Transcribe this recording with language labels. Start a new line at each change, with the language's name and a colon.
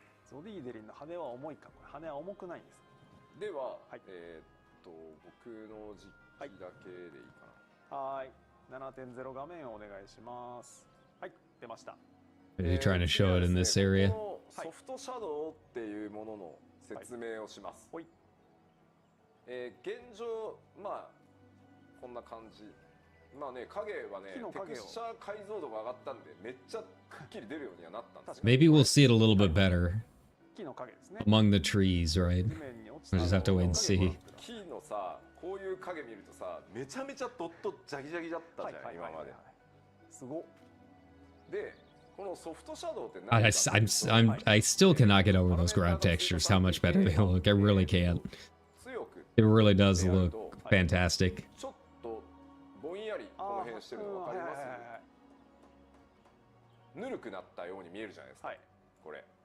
Japanese: ゾディデリンの羽は重いか？羽は重くないんです。では、僕の実機だけでいいかな。はい。 7.0 画面をお願いします。はい、出ました。
English: Are you trying to show it in this area?
Japanese: ソフトシャドウっていうものの説明をします。現状、まあこんな感じ。まあね、影はね、テクスチャー解像度が上がったんで、めっちゃくっきり出るようにはなったんです。
English: Maybe we'll see it a little bit better among the trees, right? We'll just have to wait and see.
Japanese: 木のさ、こういう影見るとさ、めちゃめちゃドットジャギジャギだったじゃん、今まで。すごっ。で、このソフトシャドウって
English: I still cannot get over those ground textures, how much better they look. I really can't. It really does look fantastic.
Japanese: ちょっとぼんやりこの辺してるの分かります？ぬるくなったように見えるじゃないですか。これ。